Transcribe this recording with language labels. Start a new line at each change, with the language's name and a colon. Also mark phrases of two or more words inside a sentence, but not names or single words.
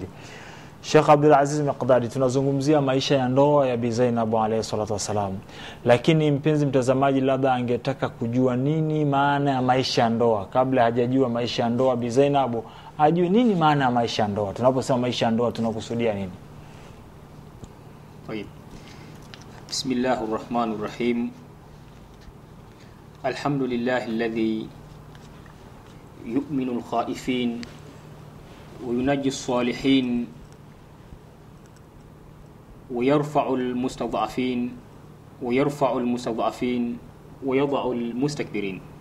Swahili: Sheikh Abdul Aziz Miqdad, tunazungumzia maisha ya ndoa ya Bi Zainab
Arabic: عليه الصلاة والسلام.
Swahili: Lakini mpenzi mtazamaji, labda angetaka kujua nini maana ya maisha ya ndoa. Kabla hajajua maisha ya ndoa, Bi Zainab ajue nini maana ya maisha ya ndoa. Tunaposema maisha ya ndoa tunakusudia nini?
Arabic: طيب. بسم الله الرحمن الرحيم. الحمد لله الذي يؤمن الخائفين وينجي الصالحين ويرفع المستضعفين ويضع المستكبرين.